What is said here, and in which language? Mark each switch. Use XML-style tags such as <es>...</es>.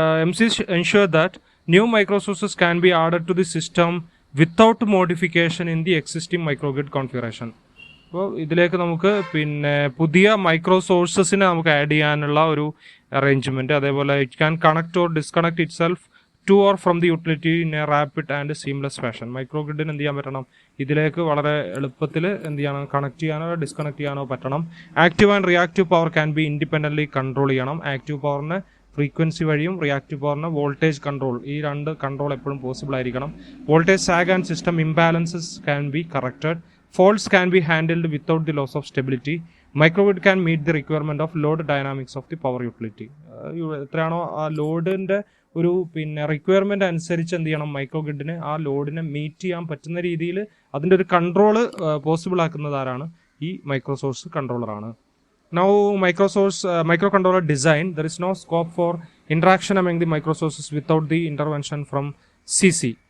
<en>MCs ensure that new microsources can be added to the system without modification in the existing microgrid configuration.</en> <ml>അപ്പോൾ ഇതിലേക്ക് നമുക്ക് പുതിയ micro സോഴ്സസിനെ നമുക്ക് add ചെയ്യാനുള്ള ഒരു അറേഞ്ച്മെൻറ്റ്, അതേപോലെ</ml> <en>It can connect or disconnect itself to or from the utility in a rapid and seamless fashion.</en> <ml>Micro ഗ്രിഡിന് എന്ത് ചെയ്യാൻ പറ്റണം, ഇതിലേക്ക് വളരെ എളുപ്പത്തിൽ എന്ത് ചെയ്യണം, കണക്ട് ചെയ്യാനോ ഡിസ്കണക്ട് ചെയ്യാനോ പറ്റണം.</ml> <en>active and reactive power can be independently control</en> <ml>ചെയ്യണം. ആക്റ്റീവ് പവറിനെ ഫ്രീക്വൻസി വഴിയും റിയാക്റ്റീവ് പവറിന് വോൾട്ടേജ് കൺട്രോൾ, ഈ രണ്ട് കൺട്രോൾ എപ്പോഴും പോസിബിൾ ആയിരിക്കണം.</ml> <en>Voltage sag and system imbalances can be corrected. Faults can be handled without the loss of stability. Microgrid can meet the requirement of load dynamics of the power utility.</en> <ml>എത്രയാണോ ആ ലോഡിൻ്റെ ഒരു requirement അനുസരിച്ച് എന്ത് ചെയ്യണം, മൈക്രോഗ്രിഡിന് ആ ലോഡിനെ മീറ്റ് ചെയ്യാൻ പറ്റുന്ന രീതിയിൽ അതിൻ്റെ ഒരു കൺട്രോള് പോസിബിൾ ആക്കുന്നത് ആരാണ്, ഈ micro source കൺട്രോളറാണ്.</ml> <en>Now microcontroller design, there is no scope for interaction among the microsources without the intervention from CC.</en>